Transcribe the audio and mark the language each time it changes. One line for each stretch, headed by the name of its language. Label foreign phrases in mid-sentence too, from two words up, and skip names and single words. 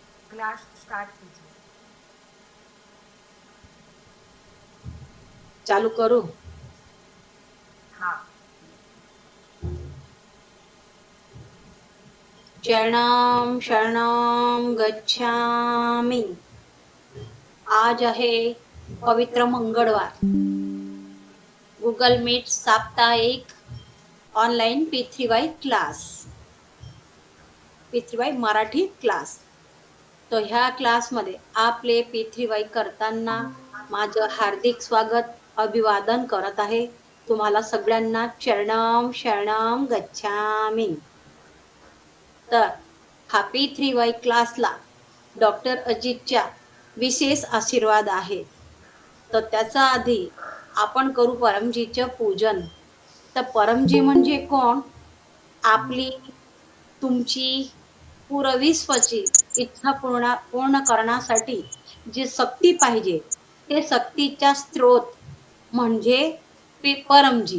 English: class start
Hindi: कीजिए।
Marathi: चालू करू।
Hindi: हाँ।
Pali: शरणं शरणं गच्छामि।
Marathi: आज आहे पवित्र मंगळवार. गूगल मीट साप्ताहिक ऑनलाईन P3Y क्लास, P3Y मराठी क्लास. तर ह्या क्लासमध्ये आपले P3Y करताना माझं हार्दिक स्वागत, अभिवादन करत आहे. तुम्हाला सगळ्यांना
Pali: शरणं शरणं गच्छामि.
Marathi: तर हा P3Y क्लासला डॉक्टर अजितच्या विशेष आशीर्वाद आहे. तर त्याचा आधी आपण करू परमजीचं पूजन. तर परमजी म्हणजे कोण? आपली, तुमची पूर्वविश्वाची इच्छा पूर्ण करण्यासाठी जी शक्ती पाहिजे, ते शक्तीचा स्रोत म्हणजे परमजी.